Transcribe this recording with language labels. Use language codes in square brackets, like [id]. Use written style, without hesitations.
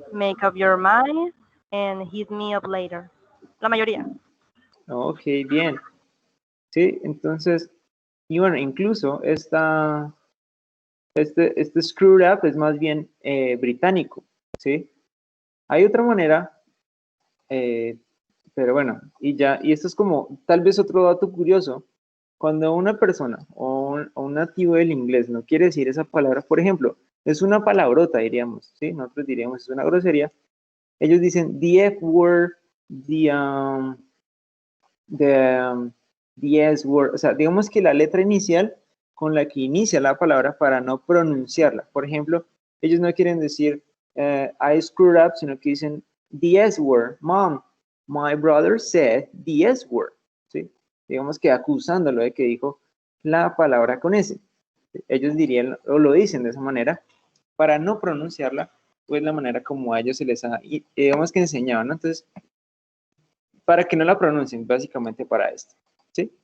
[en] Make up your mind and hit me up later. [es] La mayoría. Ok, bien. Sí, entonces, y bueno, incluso este screwed up es más bien británico, ¿sí? Hay otra manera, pero bueno, y esto es como tal vez otro dato curioso. Cuando una persona o un nativo del inglés no quiere decir esa palabra, por ejemplo, es una palabrota, diríamos, ¿sí? Nosotros diríamos es una grosería. Ellos dicen the F word, the S word, o sea, digamos que la letra inicial con la que inicia la palabra para no pronunciarla. Por ejemplo, ellos no quieren decir [en] I screwed up, [es] sino que dicen the S word. [en] Mom, my brother said the S word. [es] ¿Sí? Digamos que acusándolo de que dijo la palabra con S. Ellos dirían o lo dicen de esa manera para no pronunciarla, pues la manera como a ellos se les ha, digamos que enseñaban, ¿no? Entonces, para que no la pronuncien, básicamente para esto. ¿sí?